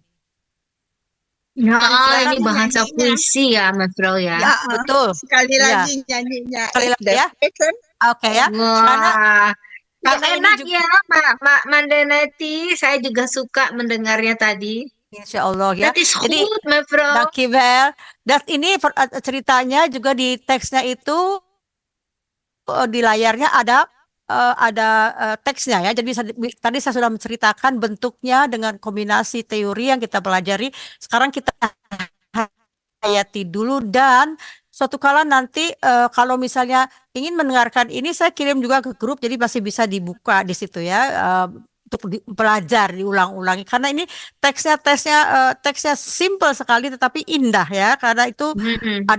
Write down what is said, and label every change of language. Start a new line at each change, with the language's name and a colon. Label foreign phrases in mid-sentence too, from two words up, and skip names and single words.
Indonesian: Ya, Mari silakan. ini bahasa Nyanyinya. puisi ya, Mas Bro ya. Ya, betul. Sekali Iya. lagi nyanyinya. Sekali
English: If
Indonesian: lagi
English: the
Indonesian: ya.
English: person
Indonesian: Oke ya. Karena Wah, karena ini enak juga, ya, Mak Mandeneti. Saya juga suka mendengarnya tadi.
Arabic: insya Allah
Indonesian: ya.
Dutch: Dat is
Indonesian: Jadi,
Dutch: goed, mevrouw. dankjewel.
Indonesian: Dan ini ceritanya juga di teksnya itu, di layarnya ada teksnya ya. Jadi tadi saya sudah menceritakan bentuknya dengan kombinasi teori yang kita pelajari. Sekarang kita hayati dulu, dan suatu kala nanti kalau misalnya ingin mendengarkan ini, saya kirim juga ke grup, jadi masih bisa dibuka di situ ya, untuk belajar diulang-ulangi, karena ini teksnya simple sekali tetapi indah ya, karena itu ada